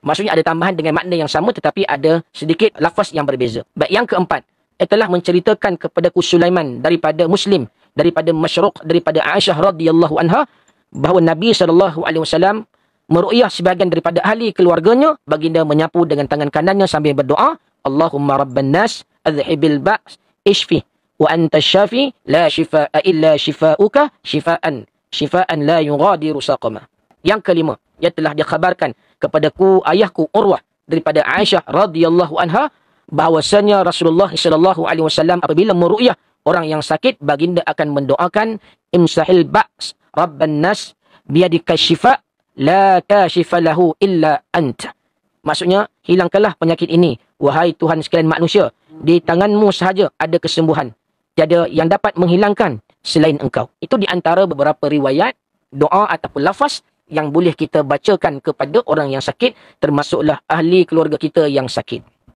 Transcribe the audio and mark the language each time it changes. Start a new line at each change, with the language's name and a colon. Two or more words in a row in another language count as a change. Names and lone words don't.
Malay: Maksudnya ada tambahan dengan makna yang sama, tetapi ada sedikit lafaz yang berbeza. Baik, yang keempat, telah menceritakan kepadaku Sulaiman daripada Muslim, daripada Masyruq, daripada Aisyah
Arabic: رضي الله عنها,
Malay: bahawa Nabi SAW meruqyah sebahagian daripada ahli keluarganya. Baginda menyapu dengan tangan kanannya sambil berdoa,
Arabic: اللهم رب الناس أذهب البأس اشف وأنت الشافي لا شفاء إلا شفاؤك شفاء لا يغادر سقما.
Malay: Yang kelima, ia telah dikhabarkan kepadaku ayahku Urwah daripada Aisyah
Arabic: رضي الله عنها
Malay: bahwasanya Rasulullah SAW apabila meruqyah orang yang sakit, baginda akan mendoakan
Arabic: امسح البأس رب الناس بيدك الشفاء لا كاشف له إلا أنت.
Malay: Maksudnya, hilangkanlah penyakit ini, wahai Tuhan sekalian manusia. Di tanganmu sahaja ada kesembuhan. Tiada yang dapat menghilangkan selain engkau. Itu di antara beberapa riwayat, doa ataupun lafaz yang boleh kita bacakan kepada orang yang sakit, termasuklah ahli keluarga kita yang sakit.